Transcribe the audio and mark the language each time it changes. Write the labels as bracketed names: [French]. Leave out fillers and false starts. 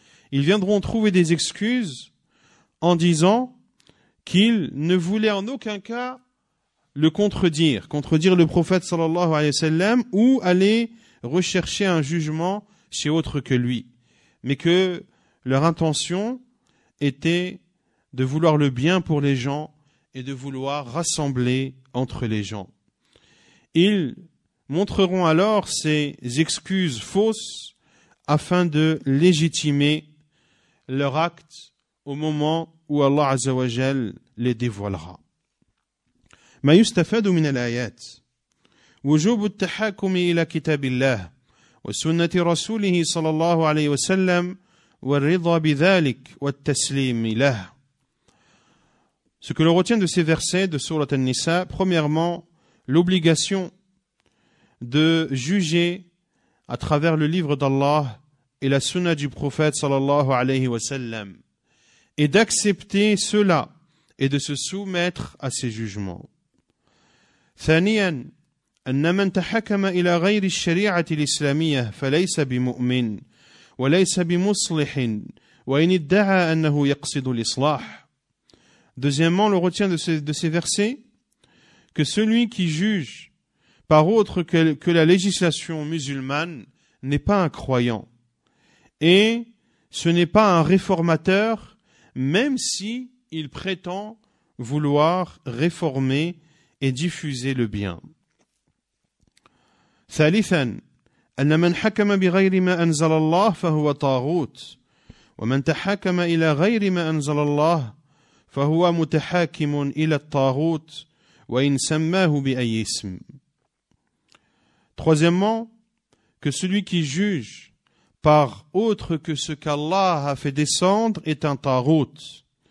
[French] Ils viendront trouver des excuses en disant qu'ils ne voulaient en aucun cas le contredire le prophète sallallahu alayhi wa sallam, ou aller rechercher un jugement chez autre que lui, mais que leur intention était de vouloir le bien pour les gens et de vouloir rassembler entre les gens. Ils montreront alors ces excuses fausses afin de légitimer leur acte au moment où Allah Azza wa Jal les dévoilera. [Arabic] ما يستفاد من الآيات وجوب التحاكم إلى كتاب الله وسنة رسوله صلى الله عليه وسلم والرضا بذلك والتسليم له. [French] Ce que l'on retient de ces versets de Sourate An-Nisa, premièrement, l'obligation de juger à travers le livre d'Allah et la sunna du prophète sallallahu alayhi wa sallam, et d'accepter cela et de se soumettre à ces jugements. [Arabic] ثانيا أن من تحكم إلى غير الشريعة الإسلامية فليس بمؤمن وليس بمصلح وإن ادعى أنه يقصد الإصلاح. [French] Deuxièmement, l'on retient de ces versets que celui qui juge par autre que la législation musulmane n'est pas un croyant, et ce n'est pas un réformateur, même si il prétend vouloir réformer et diffuser le bien. [Arabic] ثالثا أن من حكم بغير ما أنزل الله فهو طاغوت ومن تحاكم إلى غير ما أنزل الله فهو متحاكم إلى الطاغوت وإن سماه بأي اسم. [French] Troisièmement, que celui qui juge par autre que ce qu'Allah a fait descendre est un taghut.